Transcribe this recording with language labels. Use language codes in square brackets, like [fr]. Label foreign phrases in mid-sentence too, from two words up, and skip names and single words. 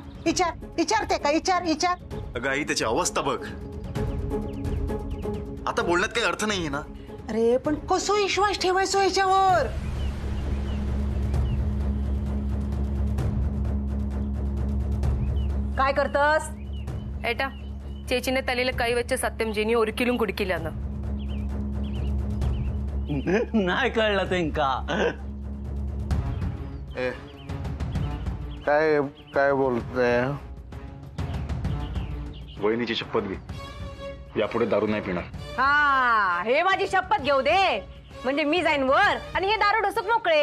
[mr] विचार ते का विचार. अगं आई त्याची अवस्था बघ. आता बोलण्यात काही अर्थ नाहीये ना. अरे पण कसो विश्वास ठेवायचो याच्यावर? काय करतस? [ml] ഏട്ടാ ചേച്ചിന്റെ തലയിൽ കൈവച്ച സത്യം ജിനി ഒരിക്കലും കുടിക്കില്ലെന്ന്. [mr] नाही कळलं त्यांका. ए काय काय बोलते? वहिनीची शपथ घे, यापुढे दारू नाही पिणार. हा, हे माझी शपथ घेऊ दे, म्हणजे मी जाईन वर आणि हे दारू ढोसक मोकळे.